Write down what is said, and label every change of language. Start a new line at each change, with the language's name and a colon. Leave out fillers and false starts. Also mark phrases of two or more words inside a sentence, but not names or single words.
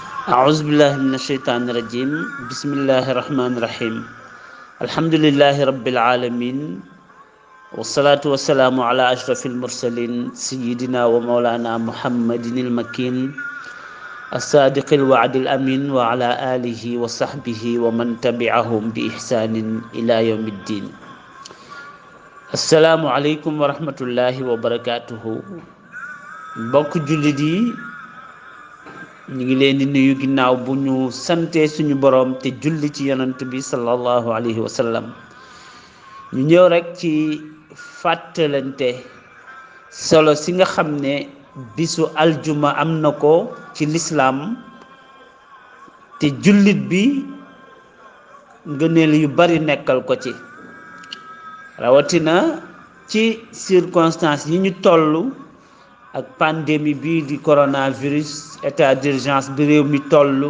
Arabic: أعوذ بالله من الشيطان الرجيم بسم الله الرحمن الرحيم الحمد لله رب العالمين والصلاة والسلام على أشرف المرسلين سيدنا ومولانا محمد المكين الصادق الوعد الأمين وعلى آله وصحبه ومن تبعهم بإحسان إلى يوم الدين. السلام عليكم ورحمة الله وبركاته.
Wolof: mbokk jullit yi ñu ngi leen di nuyu ginnaaw bu ñu sante suñu boroom te julli ci yonent bi
Arabic: صلى الله عليه وسلم.
Wolof: ñu ñëw rek ci fàttalante solo si nga xam ne bisu aljuma am na ko ci lislaam te jullit bi ngëneel yu bari nekkal ko ci, rawatina ci circonstances yi ñu tollu ak pandémie bii di coronavirus,
French: état d'urgence
Wolof: bi réew mi toll.